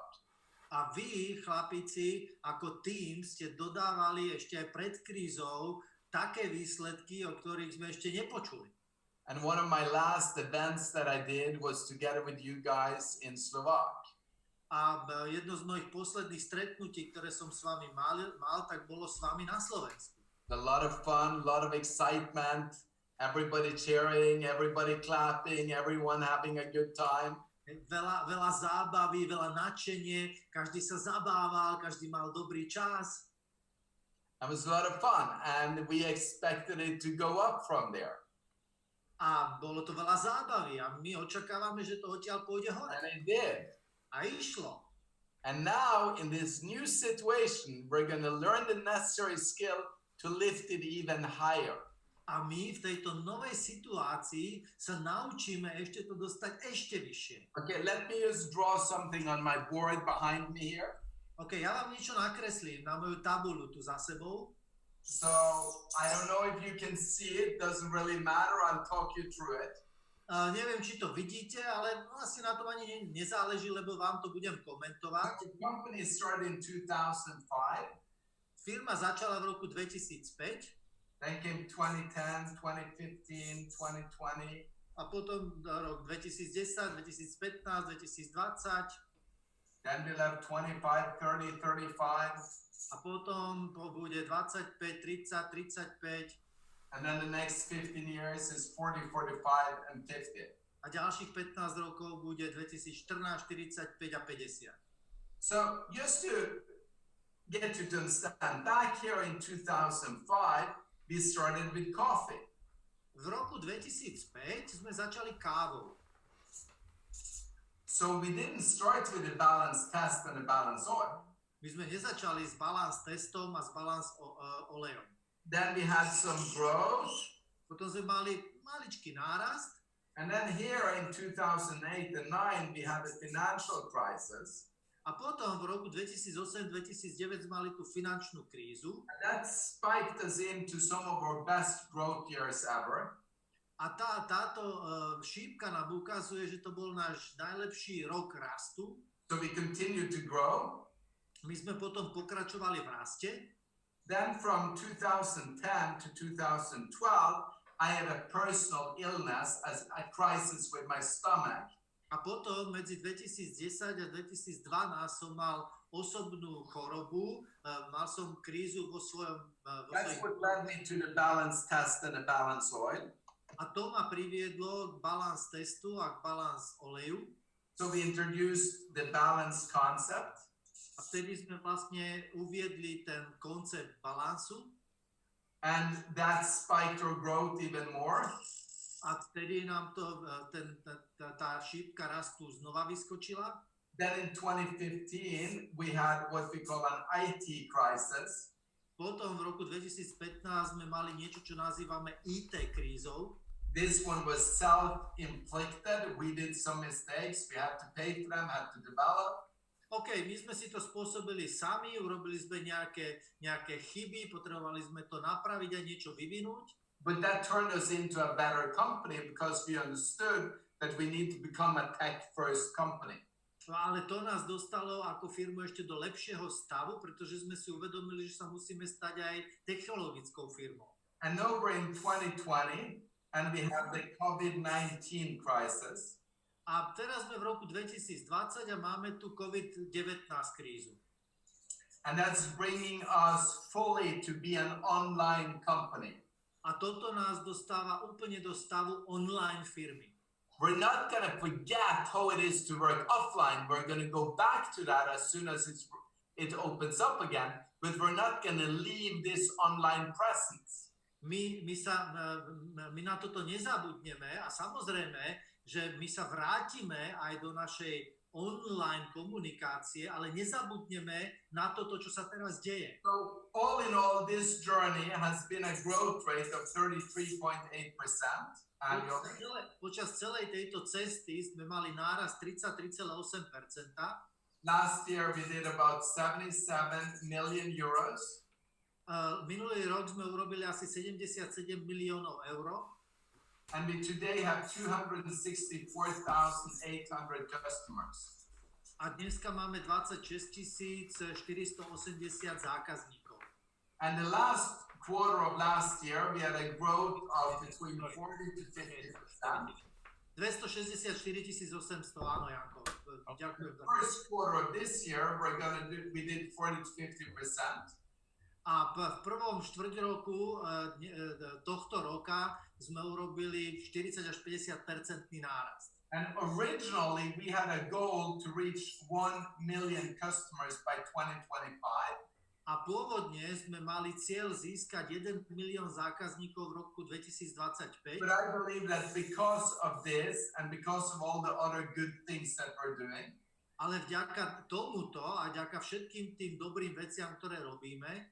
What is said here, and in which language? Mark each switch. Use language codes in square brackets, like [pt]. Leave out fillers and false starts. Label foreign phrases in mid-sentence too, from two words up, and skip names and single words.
[sk] A vy, chlapici, ako tým ste dodávali ešte aj pred krízou také výsledky, o ktorých sme ešte nepočuli. [en] And one of my last events that I did was together with you guys in Slovak. [sk] A jedno z mojich posledných stretnutí, ktoré som s vami mal, tak bolo s vami na Slovensku. [en] A lot of fun, a lot of excitement, everybody cheering, everybody clapping, everyone having a good time. [sk] Veľa zábavy, veľa nadšenie, každý sa zabával, každý mal dobrý čas. [en] It was a lot of fun and we expected it to go up from there. [sk] A bolo to veľa zábavy a my očakávame, že to odtiaľ pôjde hore. [en] And it did. [sk] A išlo. [en] And now in this new situation, we're going to learn the necessary skill to lift it even higher. [sk] A my v tejto novej situácii sa naučíme ešte to dostať ešte vyššie. [en] Okay, let me just draw something on my board behind me here. [sk] Okay, ja vám niečo nakreslím na moju tabuľu tu za sebou. [en] So, I don't know if you can see it, doesn't really matter, I'll talk you through it. [sk] Neviem, či to vidíte, ale asi na tom ani nezáleží, lebo vám to budem komentovať. [en] The company started in 2005. [sk] Firma začala v roku 2005. [en] Then came 2010, 2015, 2020. [sk] A potom rok 2010, 2015, 2020. [en] Then we'll have 25, 30, 35. [sk] A potom bude 25, 30, 35. [en] And then the next 15 years is 40, 45, and 50. [sk] A ďalších 15 rokov bude 2014, 45 a 50. [en] So just to get you to understand, back here in 2005, we started with coffee. [sk] V roku 2005 sme začali kávou. [en] So we didn't start with a balance test and a balance oil. [sk] My sme nezačali s balance testom a s balance olejom. [en] Then we had some growth. [sk] Potom sme mali maličký nárast. [en] And then here in 2008 and 2009 we had a financial crisis. [sk] A potom v roku 2008-2009 sme mali tú finančnú krízu. [en] And that spiked us into some of our best growth years ever. [sk] A táto šípka nám ukazuje, že to bol náš najlepší rok rastu. [en] So we continued to grow. [sk] My sme potom pokračovali v raste. [en] Then from 2010 to 2012, I had a personal illness, as a crisis with my stomach. [sk] A potom medzi 2010 a 2012 som mal osobnú chorobu, mal som krízu vo svojom... [en] That's what led me to the balance test and the balance oil. [sk] A to ma priviedlo k balance testu a k balance oleju. [en] So we introduced the balance concept. [sk] A vtedy sme vlastne uviedli ten koncept balansu. [en] And that spiked our growth even more. [sk] A vtedy nám to, tá šípka rastu znova vyskočila. [en] Then in 2015, we had what we call an IT crisis. [sk] Potom v roku 2015 sme mali niečo, čo nazývame IT krízou. [en] This one was self-inflicted. We did some mistakes. We had to pay for them, had to develop. [sk] OK, my sme si to spôsobili sami, urobili sme nejaké chyby, potrebovali sme to napraviť a niečo vyvinúť. [en] But that turned us into a better company because we understood that we need to become a tech-first company. [sk] Ale to nás dostalo ako firmu ešte do lepšieho stavu, pretože sme si uvedomili, že sa musíme stať aj technologickou firmou. [en] And now we're in 2020 and we have the COVID-19 crisis. [sk] A teraz sme v roku 2020 a máme tu COVID-19 krízu. [en] And that's bringing us fully to be an online company. [sk] A toto nás dostáva úplne do stavu online firmy. [en] We're not going to forget how it is to work offline. We're going to go back to that as soon as it opens up again, but we're not going to leave this online presence. [sk] My na toto nezabudneme a samozrejme, že my sa vrátime aj do našej online komunikácie, ale nezabudneme na toto, čo sa teraz deje. [en] So all in all, this journey has been a growth rate of 33.8% annually. [sk] Počas celej tejto cesty sme mali nárast 33,8%. [en] Last year we did about 77 million euros. [sk] Minulý rok sme urobili asi 77 miliónov eur. [en] And we today have 264,800 customers. [sk] A dneska máme 26 480 zákazníkov. [en] And the last quarter of last year, we had a growth of between 40 to 50%. [sk] 264 800, áno, Janko. Ďakujem. [en] The first quarter of this year, we did 40 to 50%. [sk] A v prvom štvrť roku tohto roka sme urobili 40 až 50% nárast. [en] And originally we had a goal to reach 1 million customers by 2025. [sk] A pôvodne sme mali cieľ získať 1 milión zákazníkov v roku 2025. [en] But I believe that because of this and because of all the other good things that we're doing, [sk] ale vďaka tomuto a vďaka všetkým tým dobrým veciam, ktoré robíme,